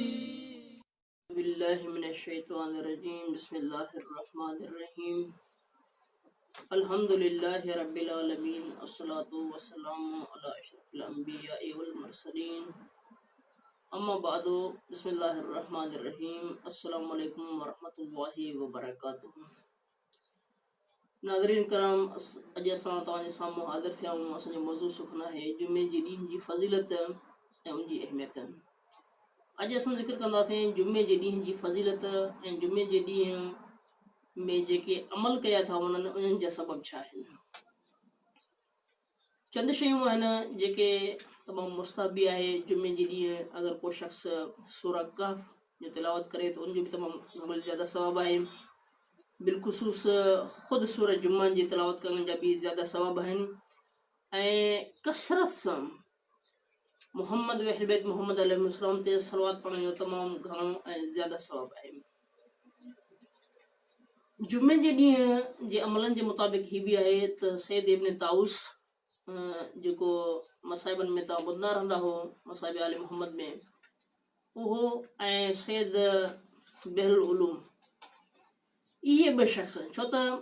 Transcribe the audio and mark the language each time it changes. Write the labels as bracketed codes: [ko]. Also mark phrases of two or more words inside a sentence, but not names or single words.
[ar] بالله من الشيطان الرجيم بسم الله الرحمن الرحيم الحمد لله رب العالمين الصلاة والسلام على أشرف الأنبياء والمرسلين أما بعد بسم الله الرحمن الرحيم السلام عليكم ورحمة الله وبركاته [sd] नाज़रीन कराम अॼु असां तव्हांजे साम्हूं हाज़िर थिया आहियूं। असांजो मौज़ू सुखना है जुमे जे ॾींहं जी फ़ज़ीलत ऐं उनजी अहमियत। अॼु असां ज़िक्र कंदासीं जुमे जे ॾींहं जी फ़ज़ीलत ऐं जुमे जे ॾींहं में जेके अमल कया था वञनि उन्हनि जा सबब छा आहिनि। चंद शयूं आहिनि जेके तमामु मुस्तहबी आहे। जुमे जे ॾींहुं अगरि को शख़्स सूरह कहफ जो तिलावत करे त उनजो बि तमामु ज़्यादा सबब आहे। बिलख़ुसूस ख़ुदि सूरह जुमा जी तिलावत करण जा बि ज़्यादा सबब आहिनि ऐं कसरत सां मुहम्मद व अहल बैत मुहम्मद अलैहिस्सलाम ते सलवात पढ़ण जो तमामु घणो ऐं ज़्यादा सबब आहे। जुमे जे ॾींहं जे अमलनि जे मुताबिक़ हीअ बि आहे त सैयद इब्न ताउस जेको मसाइबनि में तव्हां ॿुधंदा रहंदा हो मसाइब आल मुहम्मद में उहो ऐं सैयद बहरुल उलूम इहे ॿ शख़्स छो त